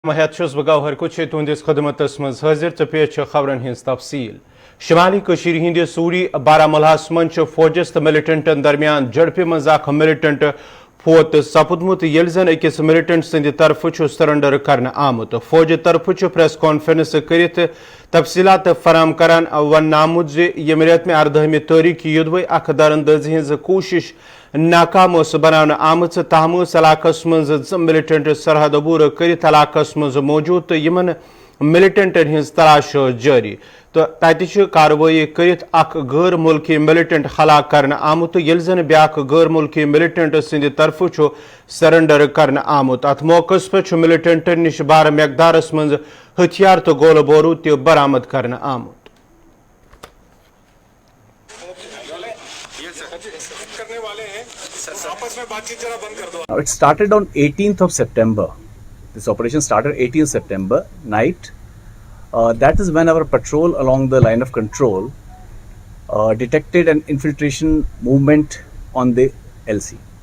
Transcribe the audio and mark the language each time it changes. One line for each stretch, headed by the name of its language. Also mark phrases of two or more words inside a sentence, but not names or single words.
Kashmiri: महत गौहर कुछ तुंदिस खदमतस मज हाजिर तो पेश खबरन हिंस तफसील। शिमाली कशीर हिंद सूरी बारामूलाहस मज फौजस तो मिलिटेंटन दरमियान झड़पे मज मिलिटेंट फोत सपुदमुत येल जन अकिस मिलिटेंट सद तरफ सरेंडर करने आमुत। फौज तरफ
English: press conference
Kashmiri: करित तफसीलात फराम करान वन आमुत जे यम रेत में 18 तारीख युदवे अख दरअंदाजी हज कोशिश नाकाम बनाने आमच तहम इलाकस मज मिलिटेंट सरहद अबूर करित इलाकस मज मौजूद तो यमन मिलिटेंटन हिंस तलाश जारी तो तत कार्रवाई करित अख गैर मुल्की मिलिटेंट हलाक करने आमुत येल जन ब्याक गैर मुल्की मिलिटेंट सद तरफ सरेंडर करने आमुत। अत मौकस पे मिलिटेंटन निश बार मकदारस मज हथियार तो गोल बारूद त बरामद करने आमुत।
English: It started on 18th of September. This operation started 18th September night. That is when our patrol along the line of control detected an infiltration movement on the LC.